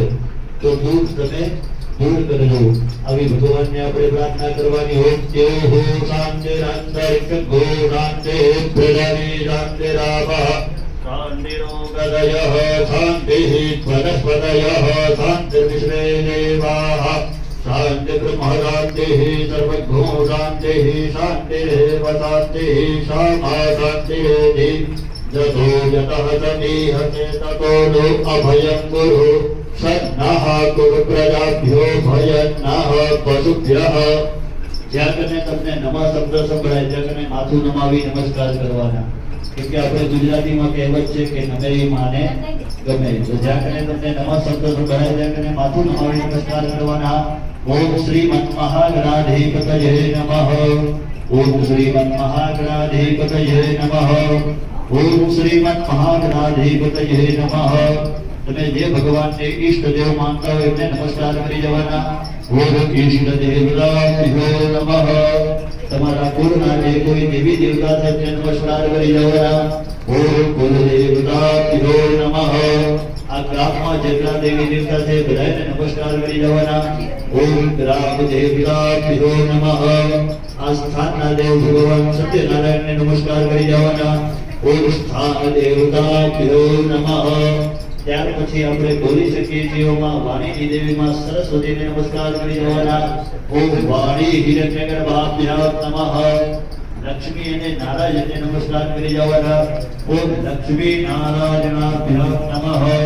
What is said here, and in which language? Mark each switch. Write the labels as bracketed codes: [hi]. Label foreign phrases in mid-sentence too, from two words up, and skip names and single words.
[gu] તો દુઃખ તમે દૂર કરજો આવી ભગવાનને આપણે પ્રાર્થના કરવાની હોય તે [sa] हो शांतिरांतरिक गो शांति प्रदाने शांतिरावः शांतिरो गदयः शांतिः वनस्पतयः शांतिर्विश्वे देवाः शांति ब्रह्म शांतिः सर्वज्ञो शांतिः शांतिरेव शांतिः सामा शांतिरेति यतो यतः समीहते ततो नो अभयं गुरु सन्नः कुरु प्रजाभ्यो भयन्नः पशुभ्यः [gu] જ્યાં કને તમને નમઃ શબ્દ સંભળાય ત્યાં કને માથું નમાવી નમસ્કાર કરવાના કેમ કે આપણે ગુજરાતીમાં કહેવત છે કે નમેરી માને ગમે તો જ્યાં કને તમને નમઃ શબ્દ સંભળાય ત્યાં કને માથું નમાવી નમસ્કાર કરવાના [sa] ओम श्रीमन्महागणाधिपतये नमः ओम श्रीमन्महागणाधिपतये नमः [gu] ओम श्रीमन्महागणाधिपतये नमः તમે જે ભગવાનને ઈષ્ટ દેવ માનતા હોય એમને નમસ્કાર કરી જવાના [sa] ओम इष्ट देवताभ्यो नमः [gu] તમારા કુળના જે કોઈ દેવી દેવતા છે તેમને નમસ્કાર કરી જવાના ઓમ [sa] कुलदेवताभ्यो नमः [gu] આ ગ્રામમાં જેટલા દેવી દેવતા છે બધાને નમસ્કાર કરી જવાના ओम [sa] ग्राम देवताभ्यो नमः [gu] આ સ્થાનના દેવ ભગવાન સત્યનારાયણને નમસ્કાર કરી જવાના [sa] ओम स्थान देवताभ्यो नमः [gu] ત્યાર પછી આપણે બોલી શકીએ છીએ માં વાણીની દેવીમાં સરસ્વતીને નમસ્કાર કરી જવાના [sa] ओम वाणी हिरण्यगर्भाभ्यो नमः [gu] લક્ષ્મી અને નારાયણને નમસ્કાર કરી જવાના [sa] ओम लक्ष्मी नारायणाभ्यो नमः